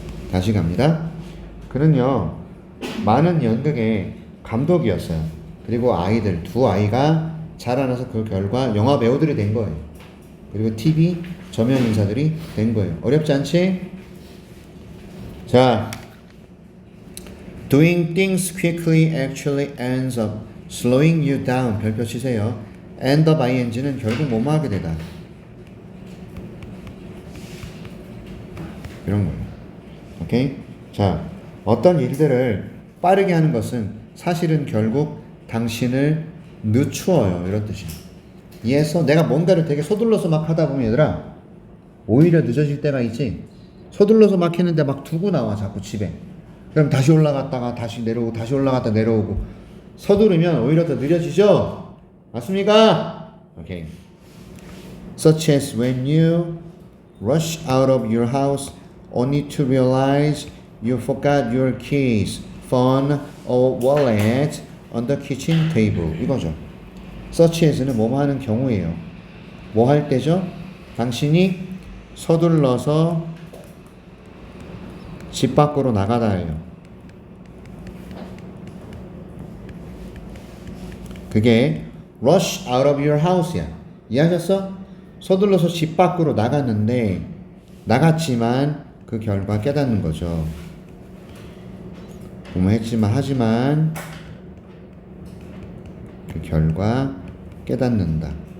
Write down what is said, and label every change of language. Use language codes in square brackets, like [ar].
[ko] 다시 갑니다. 그는요, 많은 연극의 감독이었어요. 그리고 아이들, 두 아이가 자라나서 그 결과 영화 배우들이 된 거예요. 그리고 TV 저명 인사들이 된 거예요. 어렵지 않지? [en] 자, doing things quickly actually ends up slowing you down. [ko] 별표 치세요. end up ing는 결국 뭐뭐 하게 되다. 이런 거예요. 오케이? 자, 어떤 일들을 빠르게 하는 것은 사실은 결국 당신을 늦추어요. 이런 뜻이에요. 이해했어? 내가 뭔가를 되게 서둘러서 막 하다 보면 얘들아, 오히려 늦어질 때가 있지. 서둘러서 막 했는데 막 두고 나와 자꾸 집에. 그럼 다시 올라갔다가 다시 내려오고 다시 올라갔다 내려오고. 서두르면 오히려 더 느려지죠? 맞습니까? 오케이. [en] Such as when you rush out of your house only to realize you forgot your keys, phone, or wallet on the kitchen table. [ko] 이거죠. such as는 뭐뭐 하는 경우예요. 뭐 할 때죠? 당신이 서둘러서 집 밖으로 나가다예요. 그게 [en] rush out of your house [ko] 야. 이해하셨어? 서둘러서 집 밖으로 나갔는데 나갔지만 그 결과 깨닫는 거죠. 뭐했지만 하지만 그 결과 깨닫는다.